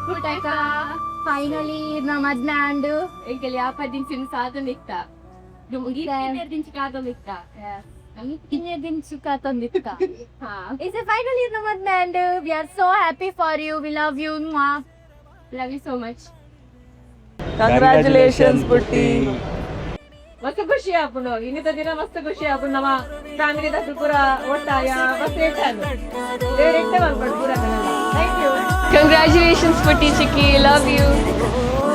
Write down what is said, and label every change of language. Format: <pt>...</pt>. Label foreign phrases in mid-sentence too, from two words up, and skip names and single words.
<tcy>ಫೈನಲಿ ನಮ್ಮ ಮದ್ನ ಅಂಡು ಎಂಕಲ್ಲಿ ಆಪದಿಂಚಿನ ಸಾಧನೆ ಇತ್ತ ದಿಂಚಿ ಕಾದೊಂದು ಇತ್ತ ದಿನ ತಂದಿತ್ತ</tcy> <en>It's a finally</en> <tcy>ನಮ್ಮ ಮದ್ನ ಅಂಡು</tcy> <en>we are so happy for you, we love you, love you so much Congratulations Putti.</en> <tcy>ಮಸ್ತ್ ಖುಷಿ ಆಪುಂಡು ಇನ್ನಿತ ದಿನ ಮಸ್ತ್ ಖುಷಿ ಆಪುಂಡು ನಮ್ಮ ಫ್ಯಾಮಿಲಿ ದತ್ತು ಪೂರ ಒಟ್ಟಾಯ ಮಸ್ತ್ ಹೇಳ್ತಾನು ಡೈರೆಕ್ಟ್ ಬರ್ಬಾರ್ದು ಪೂರ</tcy> <en>thank you Congratulations, Putti Chiki. Love you.</en>